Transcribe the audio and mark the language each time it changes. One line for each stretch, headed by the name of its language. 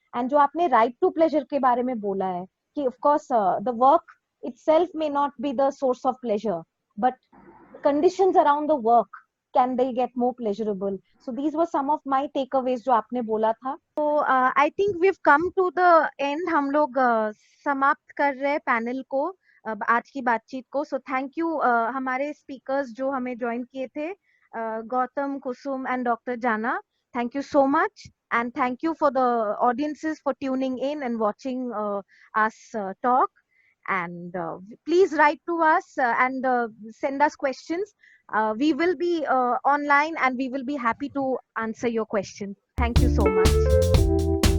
English: and जो आपने right to pleasure के बारे में बोला है कि of course the work itself may not be the source of pleasure, but conditions around the work can they get more pleasurable। so these were some of my takeaways जो आपने बोला था। so I think we've come to the end।
Hindi: हम लोग समाप्त कर रहे हैं पैनल को, आज की बातचीत को। सो थैंक यू हमारे स्पीकर्स जो हमें ज्वाइन किए थे, गौतम, कुसुम एंड डॉक्टर जाना।
English: Thank you so much, and thank you for the audiences for tuning in and watching us talk. And please write to us and send us questions. We will be online and we will be happy to answer your questions. Thank you so much.